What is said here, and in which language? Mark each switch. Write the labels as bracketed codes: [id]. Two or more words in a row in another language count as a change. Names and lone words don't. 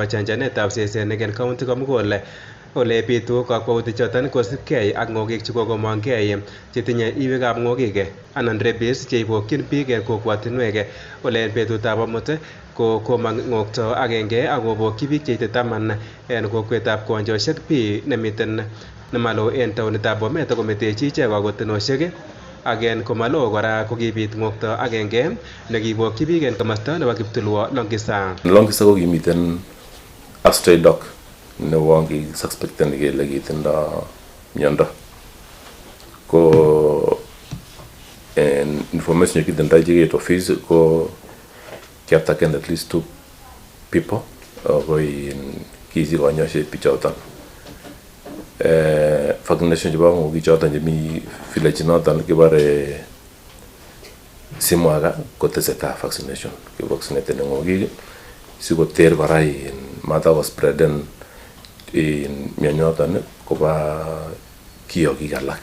[kln] chanjanetab sesenik en county komugul ole bitu kakwautik choton kosubkei ak ng'okik chekokomongkei chetinye iywekab ng'okik anan rabies cheibokyin biik en kokwatinwek ole en betutab amut ko komong ng'okto agenge akobokyi biik cheite 10 en kokwetab konjoshek B nemiten nemalo en taonitab Bomet akometechi ichek kakotenoshek agen komalo kora kokibit ng'okto agenge nekibokyi biik en komosta nebo Kiptulwo Longisa. Longisa ko kimiten [en] a stray dog [kln] nebo kisuspecten kele kitindo miondo ko en information kitindoi chiket office ko kiataken [en] at least 2 people [kln] ako kisi kanyaiset bichoton. Vaccination chebo ng'okik choton chemi village noton kibore Simwaga kotesetai vaccination kivaccineten ng'okik sikoter kora mata spreaden mionyoton koba kiyokik alak.